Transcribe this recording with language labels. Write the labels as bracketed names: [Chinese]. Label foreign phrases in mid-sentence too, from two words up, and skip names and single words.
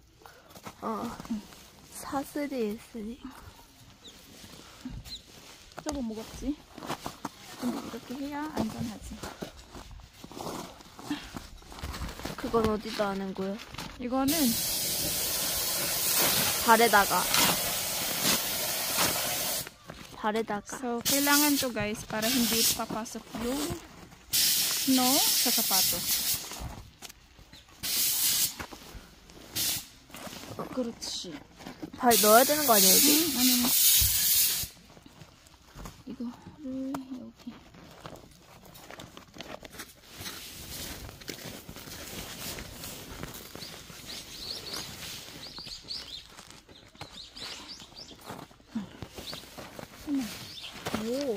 [Korean] 사슬이 있으니까. 조금 무겁지? 근데 이렇게 해야 안전하지. 그건 어디다 하는 거야? 이거는 발에다가. [Filipino] So, kailangan to, guys, para hindi papasok yung snow sa sapatos. [Korean] 그렇지. 발 넣어야 되는 거 아니야, 여기? 아니. 이거를 여기. 오.